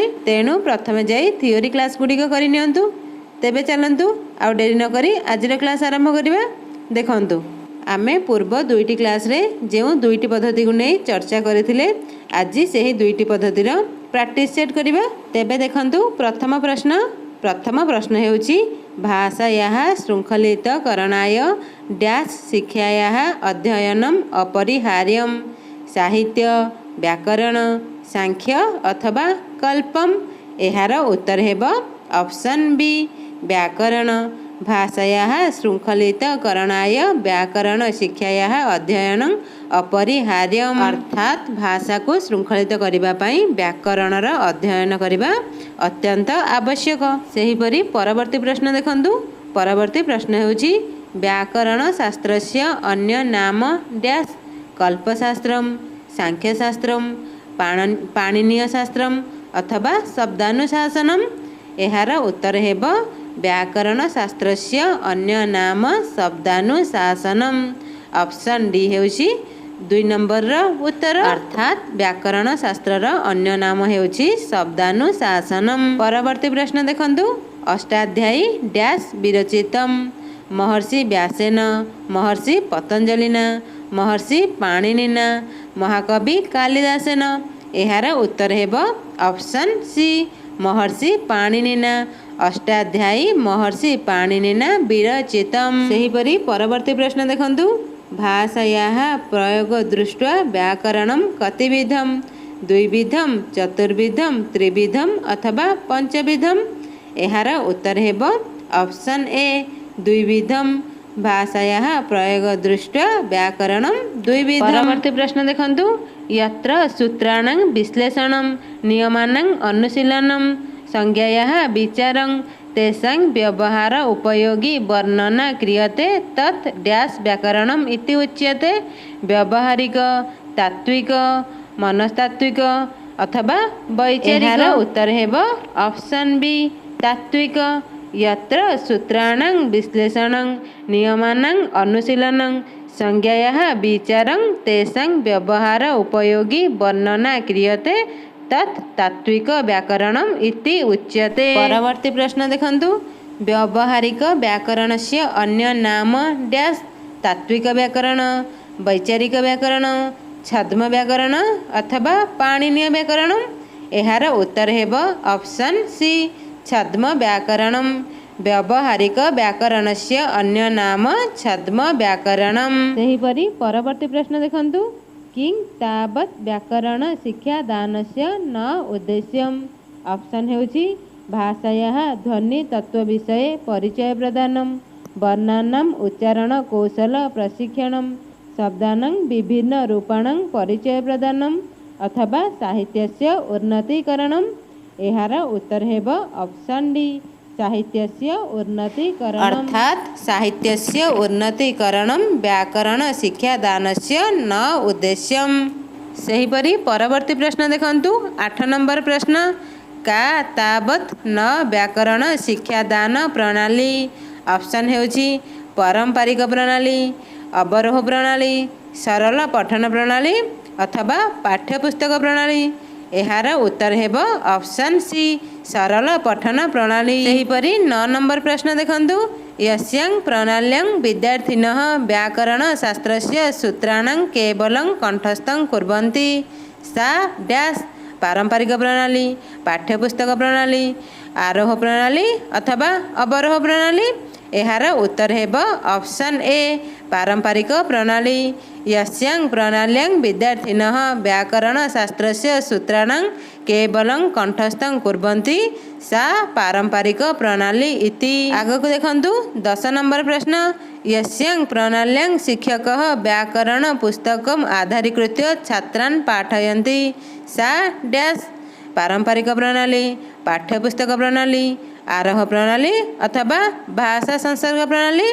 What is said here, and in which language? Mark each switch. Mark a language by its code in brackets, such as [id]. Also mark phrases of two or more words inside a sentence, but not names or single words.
[or] ତେଣୁ ପ୍ରଥମେ ଯାଇ [en] theory class [or] ଗୁଡ଼ି କୁ କରି ନିଅନ୍ତୁ। ତେବେ ଚାଲନ୍ତୁ ଆଉ ଡେରି ନ କରି ଆଜିର କ୍ଲାସ ଆରମ୍ଭ କରିବା। ଦେଖନ୍ତୁ ଆମେ ପୂର୍ବ ଦୁଇଟି କ୍ଲାସ ରେ ଯେଉଁ ଦୁଇଟି ପଦ୍ଧତି କୁ ନେଇ ଚର୍ଚ୍ଚା କରିଥିଲେ ଆଜି ସେହି ଦୁଇଟି ପଦ୍ଧତି ର [en] practice set [or] କରିବା। ତେବେ ଦେଖନ୍ତୁ ପ୍ରଥମ ପ୍ରଶ୍ନ ହେଉଛି [sa] भाषायाः शृंखलितकरणाय डैश शिक्षायाः अध्ययनम अपरिहार्यम साहित्य व्याकरण सांख्य अथवा कल्पम। [or] ଏହାର ଉତ୍ତର ହେବ [en] option B [or] ବ୍ୟାକରଣ। [sa] भाषायाः शृंखलितकरणाय व्याकरण शिक्षायाः अध्ययन अपरिहार्यम [or] ଅର୍ଥାତ ଭାଷା କୁ ଶୃଙ୍ଖଳିତ କରିବା ପାଇଁ ବ୍ୟାକରଣ ର ଅଧ୍ୟୟନ କରିବା ଅତ୍ୟନ୍ତ ଆବଶ୍ୟକ। ସେହିପରି ପରବର୍ତ୍ତୀ ପ୍ରଶ୍ନ ଦେଖନ୍ତୁ। ପରବର୍ତ୍ତୀ ପ୍ରଶ୍ନ ହେଉଛି [sa] व्याकरण शास्त्रस्य अन्य नाम डैश कल्पशास्त्रम सांख्यशास्त्रम पाणिनीय शास्त्रम अथवा शब्दानुशासनम। [or] ଏହାର ଉତ୍ତର ହେବ [sa] व्याकरण शास्त्रस्य अन्य नाम शब्दानुशासनम। [en] option D [or] ହେଉଛି 2 ନମ୍ବର ର ଉତ୍ତର ଅର୍ଥାତ ବ୍ୟାକରଣ ଶାସ୍ତ୍ର ର ଅନ୍ୟ ନାମ ହେଉଛି ଶବ୍ଦାନୁଶାସନମ। ପରବର୍ତ୍ତୀ ପ୍ରଶ୍ନ ଦେଖନ୍ତୁ [sa] अष्टाध्यायी डैश विरचितम महर्षि व्यासेन महर्षि पतंजलिना महर्षि पाणिनिना महाकवि कालिदासेन। [or] ଏହାର ଉତ୍ତର ହେବ [en] option C [sa] महर्षि पाणिनिना अष्टाध्यायी महर्षि पाणिनिना विरचितम। [or] ସେହିପରି ପରବର୍ତ୍ତୀ ପ୍ରଶ୍ନ ଦେଖନ୍ତୁ [sa] भाषायाः प्रयोग दृष्ट्वा व्याकरणं कतिविधम द्विविधम चतुर्विधम त्रिविधम अथवा पंचविधम। [or] ଏହାର ଉତ୍ତର ହେବ [en] option A [or] ଦ୍ୱିବିଧମ। [sa] भाषायाः प्रयोग दृष्ट्वा व्याकरणं द्विविधम। [or] ପରବର୍ତ୍ତୀ ପ୍ରଶ୍ନ ଦେଖନ୍ତୁ [sa] यत्र सूत्राणां विश्लेषणं नियमानां अनुशीलनं संज्ञायाः विचारं तेषां व्यवहार उपयोगी वर्णना क्रियते तत् डैश व्याकरणम् इति उच्यते। व्यावहारिक तात्विक मनस्तात्विक अथवा वैचारिक। [or] ଏହାର ଉତ୍ତର ହେବ [en] option B [or] ତାତ୍ତ୍ୱିକ। [sa] यत्र सूत्राणां विश्लेषणं नियमानां अनुशीलनं संज्ञायाः विचारं तेषां व्यवहार उपयोगी वर्णना क्रियते तत् तात्विक व्याकरणम् इति उच्यते। [or] ପରବର୍ତ୍ତୀ ପ୍ରଶ୍ନ ଦେଖନ୍ତୁ [sa] व्यावहारिक व्याकरणस्य अन्य नाम डैश तात्विक व्याकरण वैचारिक व्याकरण छद्म व्याकरण अथवा पाणिनीय व्याकरण। [or] ଏହାର ଉତ୍ତର ହେବ [en] option C [sa] छद्म व्याकरणम। व्यावहारिक व्याकरणस्य अन्य नाम छद्म व्याकरणम। [or] ସେହିପରି ପରବର୍ତ୍ତୀ ପ୍ରଶ୍ନ ଦେଖନ୍ତୁ [sa] किं तावत् व्याकरण शिक्षा दानस्य न उद्देश्यम। [or] ଅପ୍ସନ ହେଉଛି [sa] भाषायाः ध्वनि तत्व विषये परिचय प्रदानम वर्णानां उच्चारण कौशल प्रशिक्षणम शब्दानां विभिन्न रूपाणां परिचय प्रदानम अथवा साहित्यस्य उन्नतीकरणम। [or] ଏହାର ଉତ୍ତର ହେବ [en] option D [sa] साहित्यस्य उन्नतीकरणम अर्थात साहित्यस्य उन्नतीकरणम व्याकरण शिक्षा दानस्य न उद्देश्यम। [or] ସେହିପରି ପରବର୍ତ୍ତୀ ପ୍ରଶ୍ନ ଦେଖନ୍ତୁ 8 ନମ୍ବର ପ୍ରଶ୍ନ [sa] का तावत् न व्याकरण शिक्षा दान प्रणाली। [or] ଅପ୍ସନ ହେଉଛି [sa] पारंपरिक प्रणाली अवरोह प्रणाली सरल पठन प्रणाली अथवा पाठ्यपुस्तक प्रणाली। [or] ଏହାର ଉତ୍ତର ହେବ [en] option C [sa] सरल पठन प्रणाली। [or] ସେହିପରି 9 ନମ୍ବର ପ୍ରଶ୍ନ ଦେଖନ୍ତୁ [sa] यस्यां प्रणाल्यां विद्यार्थिनः व्याकरण शास्त्रस्य सूत्राणां केवलं कंठस्थं कुर्वन्ति सा डैश पारंपरिक प्रणाली पाठ्यपुस्तक प्रणाली आरोह प्रणाली अथवा अवरोह प्रणाली। [or] ଏହାର ଉତ୍ତର ହେବ [en] option A [sa] पारंपरिक प्रणाली। यस्यां प्रणाल्यां विद्यार्थिनः व्याकरण शास्त्रस्य सूत्राणां केवलं कंठस्थं कुर्वन्ति सा पारंपरिक प्रणाली इति। [or] ଆଗକୁ ଦେଖନ୍ତୁ 10 ନମ୍ବର ପ୍ରଶ୍ନ। [sa] यस्यां प्रणाल्यां शिक्षकः व्याकरण पुस्तकम् आधारीकृत्य छात्रान् पाठयन्ति सा डैश पारंपरिक प्रणाली, पाठ्यपुस्तक प्रणाली, आरोह प्रणाली अथवा भाषा संसर्ग प्रणाली।